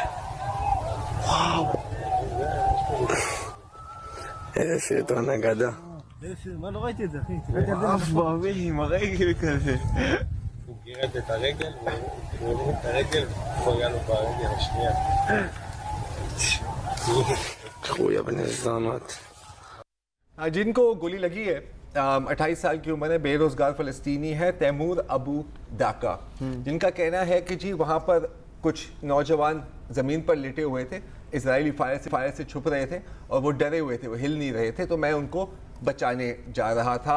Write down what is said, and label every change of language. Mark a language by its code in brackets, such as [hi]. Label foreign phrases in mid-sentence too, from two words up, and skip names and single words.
[he] וואו. איזה סרטון אגדה. מה לא ראיתי את זה, אחי? אף באמי עם הרגל כזה. הוא גירד את הרגל, והוא הוריד את הרגל, פגע לו ברגל השנייה. خویا بن الزامات. [ur] جن کو گولی لگی ہے 28 سال کی عمر ہے، بے روزگار فلسطینی ہے تیمور ابو داکا، جن کا کہنا ہے کہ جی وہاں پر کچھ نوجوان زمین پر لیٹے ہوئے تھے، اسرائیلی فائر سے چھپ رہے تھے اور وہ ڈرے ہوئے تھے، وہ ہل نہیں رہے تھے، تو میں ان کو بچانے جا رہا تھا.